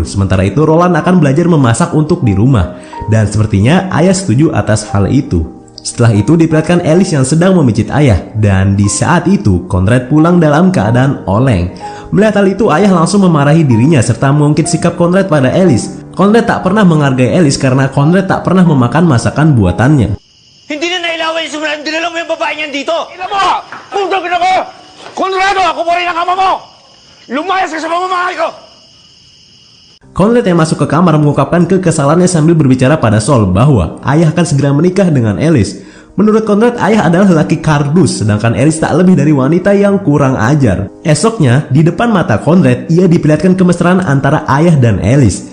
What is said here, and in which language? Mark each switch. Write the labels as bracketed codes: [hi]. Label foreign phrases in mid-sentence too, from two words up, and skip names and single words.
[id] Sementara itu Roland akan belajar memasak untuk di rumah. Dan sepertinya ayah setuju atas hal itu. Setelah itu diperlihatkan Alice yang sedang memijit ayah. Dan di saat itu Conrad pulang dalam keadaan oleng. Melihat hal itu ayah langsung memarahi dirinya serta mengungkit sikap Conrad pada Alice. Conrad tak pernah menghargai Alice karena Conrad tak pernah memakan masakan buatannya. [tl] Hindi na nailawan yung simulan. Dinala mo yung babae niyan dito. Ina mo! Puntang ina ko! Conrado, ako pa rin ang ama mo! Lumayas ka sa pamamahay ko! [id] Conrad yang masuk ke kamar mengungkapkan kekesalannya sambil berbicara pada Saul bahwa ayah akan segera menikah dengan Alice. Menurut Conrad, ayah adalah lelaki kardus, sedangkan Alice tak lebih dari wanita yang kurang ajar. Esoknya, di depan mata Conrad, ia diperlihatkan kemesraan antara ayah dan Alice.